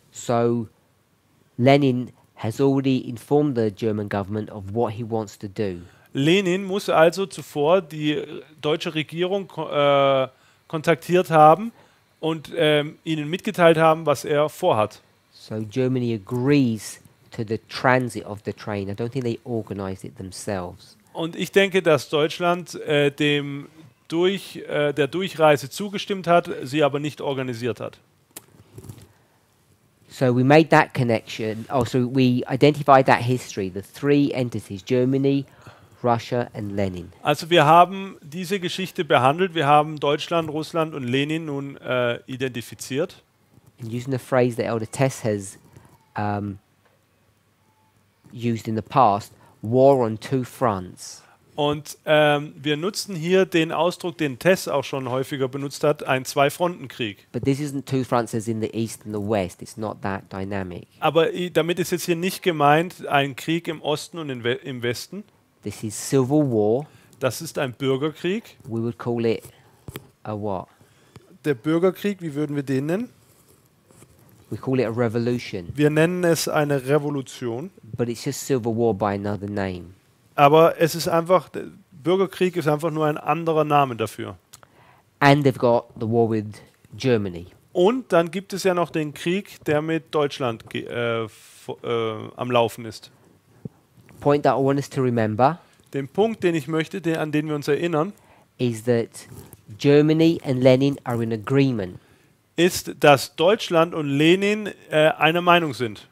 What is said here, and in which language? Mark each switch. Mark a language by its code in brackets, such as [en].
[en] So Lenin has already informed the German government of what he wants to do. [de] Lenin muss also zuvor die deutsche Regierung kontaktiert haben und ihnen mitgeteilt haben, was er vorhat. [en] So Germany agrees to the transit of the train. I don't think they organized it themselves. [de] Und ich denke, dass Deutschland der Durchreise zugestimmt hat, sie aber nicht organisiert hat. [en] So we made that connection. Also, we identified that history, the three entities, Germany, Russia and Lenin. [de] Also wir haben diese Geschichte behandelt, wir haben Deutschland, Russland und Lenin nun identifiziert. [en] And using the phrase that Elder Tess has used in the past, war on two fronts. [de] Und wir nutzen hier den Ausdruck, den Tess auch schon häufiger benutzt hat, ein Zwei-Fronten-Krieg. [en] But this isn't two fronts as in the east and the west. It's not that dynamic. [de] Aber damit ist jetzt hier nicht gemeint ein Krieg im Osten und im Westen. [en] This is civil war. [de] Das ist ein Bürgerkrieg. [en] We would call it a what? [de] Der Bürgerkrieg, wie würden wir den nennen? [en] We call it a revolution. [de] Wir nennen es eine Revolution. [en] But it's just civil war by another name. [de] Aber es ist einfach, der Bürgerkrieg ist einfach nur ein anderer Name dafür. [en] And they've got the war with Germany. [de] Und dann gibt es ja noch den Krieg, der mit Deutschland am Laufen ist. [en] point that I want us to remember [de] Den Punkt, den ich möchte, an den wir uns erinnern, [en] is that Germany and Lenin are in agreement. [de] ist, dass Deutschland und Lenin einer Meinung sind.